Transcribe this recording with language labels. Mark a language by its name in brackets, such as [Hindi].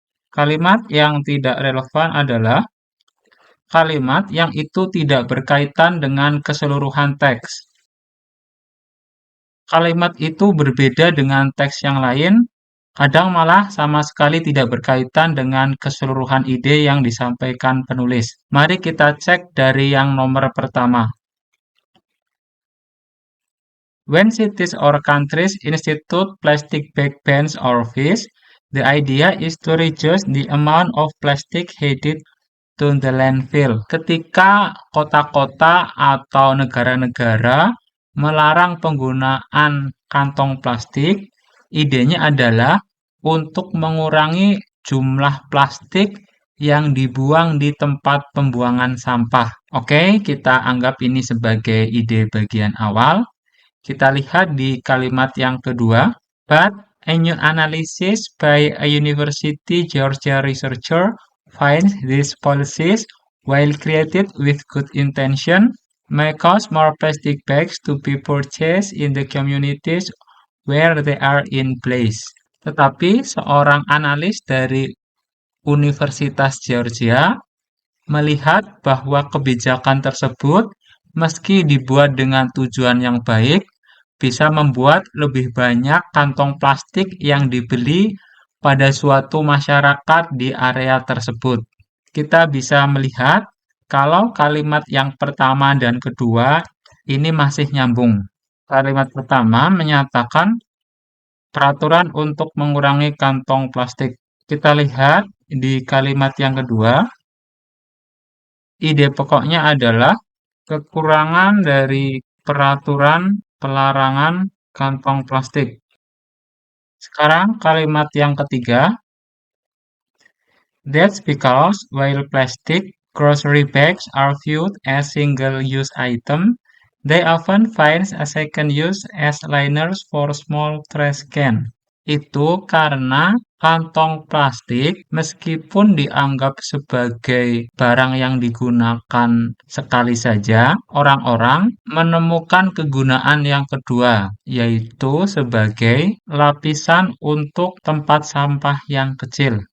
[Indonesian] Kalimat yang tidak relevan adalah kalimat yang itu tidak berkaitan dengan keseluruhan teks. Kalimat itu berbeda dengan teks yang lain, kadang malah sama sekali tidak berkaitan dengan keseluruhan ide yang disampaikan penulis. Mari kita cek dari yang nomor pertama. [English] When cities or countries institute plastic bag bans or fees, the idea is to reduce the amount of plastic headed to the landfill. [Indonesian] Ketika kota-kota atau negara-negara melarang penggunaan kantong plastik, idenya adalah untuk mengurangi jumlah plastik yang dibuang di tempat pembuangan sampah. Oke, kita anggap ini sebagai ide bagian awal. Kita lihat di kalimat yang kedua. [English] But a new analysis by a University Georgia researcher finds these policies, while created with good intention, may cause more plastic bags to be purchased in the communities where they are in place. [Indonesian] Tetapi seorang analis dari Universitas Georgia melihat bahwa kebijakan tersebut, meski dibuat dengan tujuan yang baik, bisa membuat lebih banyak kantong plastik yang dibeli pada suatu masyarakat di area tersebut. Kita bisa melihat kalau kalimat yang pertama dan kedua ini masih nyambung. Kalimat pertama menyatakan peraturan untuk mengurangi kantong plastik. Kita lihat di kalimat yang kedua, ide pokoknya adalah kekurangan dari peraturan pelarangan kantong plastik. Sekarang kalimat yang ketiga, [English] that's because while plastic grocery bags are viewed as single-use item, they often find a second use as liners for small trash can. [Indonesian] Itu karena kantong plastik meskipun dianggap sebagai barang yang digunakan sekali saja, orang-orang menemukan kegunaan yang kedua, yaitu sebagai lapisan untuk tempat sampah yang kecil.